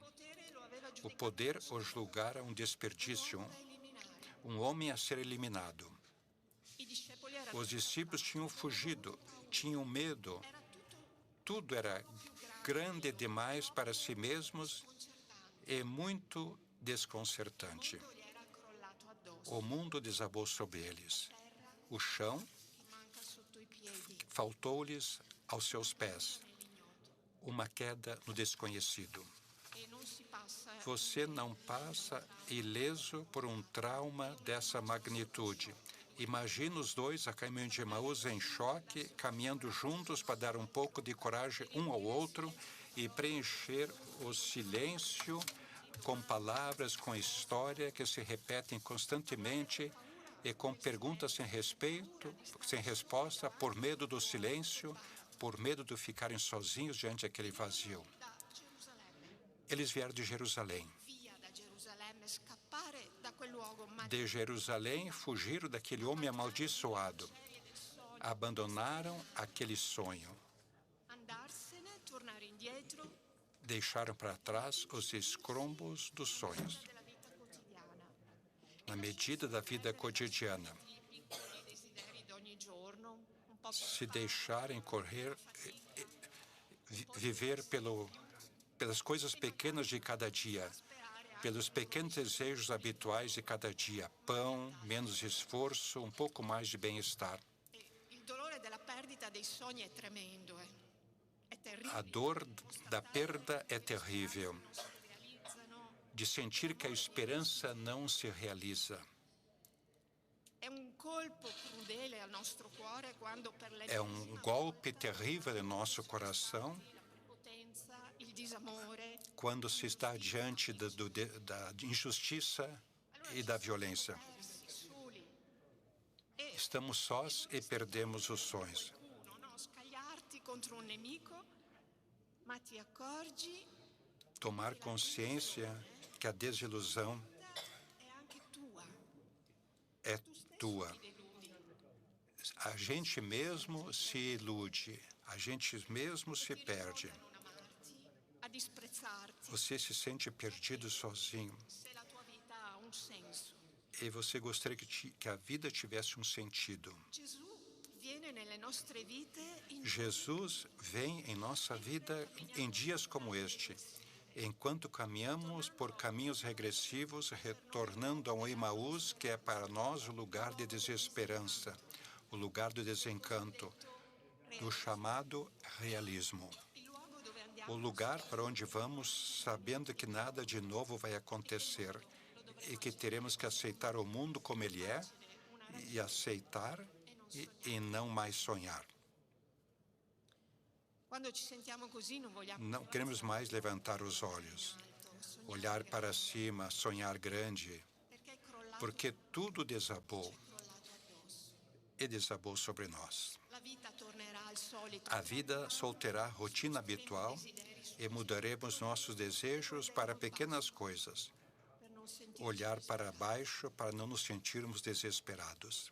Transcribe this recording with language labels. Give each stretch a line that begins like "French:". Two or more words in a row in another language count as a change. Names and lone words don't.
Portuguese: O poder o julgara um desperdício, um homem a ser eliminado. Os discípulos tinham fugido, tinham medo. Tudo era grande demais para si mesmos e muito desconcertante.
Italian: Il mondo gli era crollato addosso.
Portuguese: O mundo desabou sobre eles. O chão
Italian: Ti manca sotto i piedi.
Portuguese: faltou-lhes aos seus pés. Uma queda no desconhecido.
Italian: E non si passa.
Portuguese: Você não passa ileso por um trauma dessa magnitude. Imagina os dois a caminho de Emaús em choque, caminhando juntos para dar um pouco de coragem um ao outro e preencher o silêncio com palavras, com história que se repetem constantemente e com perguntas sem respeito, sem resposta, por medo do silêncio, por medo de ficarem sozinhos diante daquele vazio.
Italian: Da Gerusalemme.
Portuguese: Eles vieram de Jerusalém.
Italian: Via da Gerusalemme, scappare da quel luogo
Portuguese: De Jerusalém fugiram daquele homem amaldiçoado. Abandonaram aquele sonho.
Italian: andarsene, tornare indietro
Portuguese: Deixaram para trás os escombros dos sonhos,
Italian: della vita quotidiana.
Portuguese: na medida da vida cotidiana.
Italian: I piccoli desideri d'ogni giorno, un po' per Se fare,
Portuguese: deixarem correr, viver pelas coisas pequenas de cada dia, pelos pequenos desejos habituais de cada dia. Pão, menos esforço, um pouco mais de bem-estar.
Italian: il dolore della perdita dei sogni è tremendo, È terribile.
Portuguese: A dor da perda é terrível,
Italian: Si realizzano.
Portuguese: de sentir que a esperança não se realiza.
Italian: È un colpo crudele al nostro cuore quando per
Portuguese: É golpe terrível em nosso coração
Italian: la prepotenza, il disamore,
Portuguese: quando se está diante da injustiça e da violência.
Italian: persi, soli.
Portuguese: Estamos sós e perdemos os sonhos.
Italian: Qualcuno, no? Scagliarti contro un nemico, ma ti accorgi
Portuguese: Tomar consciência que a desilusão
Italian: è anche tua.
Portuguese: é
Italian: Tu stesso
Portuguese: tua.
Italian: ti deludi.
Portuguese: A gente mesmo se ilude, a gente mesmo se perde.
Italian: A non amarti, a disprezzarti,
Portuguese: Você se sente perdido sozinho
Italian: se la tua vita ha un senso.
Portuguese: e você gostaria que a vida tivesse um sentido.
Italian: Gesù viene nelle nostre vite in
Portuguese: Jesus vem em nossa vida em dias como este, enquanto caminhamos por caminhos regressivos, retornando ao Emaús, que é para nós o lugar de desesperança, o lugar do desencanto, do chamado realismo.
Italian: il luogo dove andiamo
Portuguese: O lugar para onde vamos sabendo que nada de novo vai acontecer e que teremos que aceitar o mundo como ele é e aceitar e não mais sonhar.
Italian: Quando ci sentiamo così non vogliamo
Portuguese: Não queremos mais levantar os olhos, olhar para cima, sonhar grande,
Italian: perché è crollato,
Portuguese: porque tudo desabou
Italian: crollato addosso.
Portuguese: e desabou sobre nós.
Italian: La vita tornerà al solito.
Portuguese: A vida solterá a rotina habitual e mudaremos nossos desejos para pequenas coisas,
Italian: Per non sentirci.
Portuguese: olhar para baixo para não nos sentirmos desesperados.